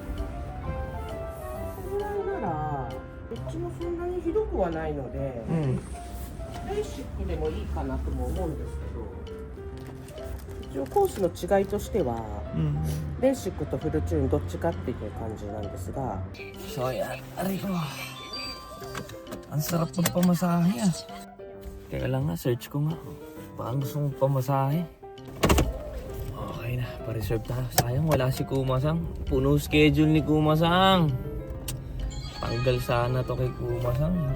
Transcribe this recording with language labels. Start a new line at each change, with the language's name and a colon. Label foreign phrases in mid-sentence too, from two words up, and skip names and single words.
Japanese: これなら、うちもそんなにひどくはないので、ベーシックでもいいかなとも思うんですけど、一応コースの違いとしては、ベーシックとフルチューンどっちかっていう感じなんですが。
Filipino: So yan, aray ko. Ang sarap magpamasahe ah. Teka lang nga, search ko nga. Parang gusto mong pamasahe. Okay na, pa-reserve tayo. Sayang wala si Kumasang. Puno schedule ni Kumasang. Tanggal sana to kay Kumasang.